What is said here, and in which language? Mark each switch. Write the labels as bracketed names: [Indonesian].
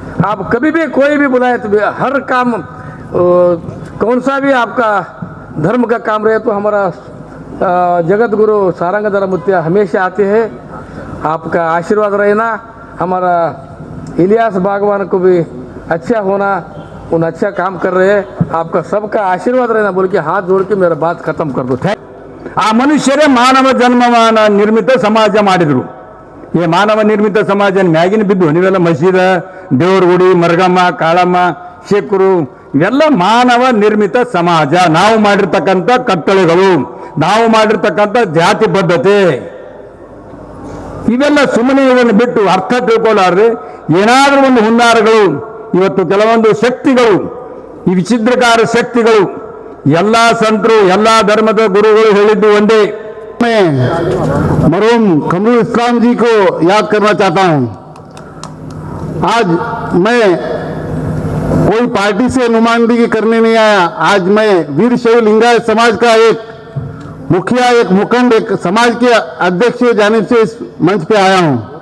[Hindi] आप कभी भी कोई भी बुलाए तो हर काम कौन सा भी आपका धर्म का काम रहे तो हमारा जगत गुरु सारंगधर मुत्या हमेशा आते हैं। आपका आशीर्वाद रहना, हमारा इलियास बागवान को भी अच्छा होना, उन अच्छा काम कर रहे हैं, आपका सबका आशीर्वाद रहना बोल के हाथ जोड़ के मेरा बात खत्म कर दो। [Kannada] ಆ ಮನುಷ್ಯರೇ ಮಾನವ ಜನ್ಮವಾನ ನಿರ್ಮಿತ ಸಮಾಜ ಮಾಡಿದ್ರು. ಈ ಮಾನವ ನಿರ್ಮಿತ ಸಮಾಜ ಮ್ಯಾಗಿನ ಬಿದ್ದು ನೀವೆಲ್ಲ ಮಸೀದ, ದೇವ್ರ ಗುಡಿ, ಮರಗಮ್ಮ, ಕಾಳಮ್ಮ, ಶೇಖರು ಇವೆಲ್ಲ ಮಾನವ ನಿರ್ಮಿತ ಸಮಾಜ. ನಾವು ಮಾಡಿರ್ತಕ್ಕಂಥ ಕಟ್ಟಳೆಗಳು, ನಾವು ಮಾಡಿರ್ತಕ್ಕಂಥ ಜಾತಿ ಬದ್ಧತೆ ಇವೆಲ್ಲ ಸುಮ್ಮನೆ ಇವನ್ನು ಬಿಟ್ಟು ಅರ್ಥ ತಿಳ್ಕೊಳ್ಳಾರ್ರಿ ಏನಾದರೂ ಒಂದು ಹುನ್ನಾರಗಳು ಇವತ್ತು ಕೆಲವೊಂದು ಶಕ್ತಿಗಳು, ಈ ವಿಚಿದ್ರಕಾರ ಶಕ್ತಿಗಳು ಎಲ್ಲ ಸಂತರು ಎಲ್ಲ ಧರ್ಮದ ಗುರುಗಳು ಹೇಳಿದ್ದು ಒಂದೇ. [Hindi] मैं मरहूम कमरुल इस्लाम जी को याद करना चाहता हूं। आज मैं कोई पार्टी से नुमाइंदगी करने नहीं आया। आज मैं वीरशैव लिंगायत समाज का एक मुखिया, एक मुखंड, एक समाज के अध्यक्ष जानिब से इस मंच पे आया हूं।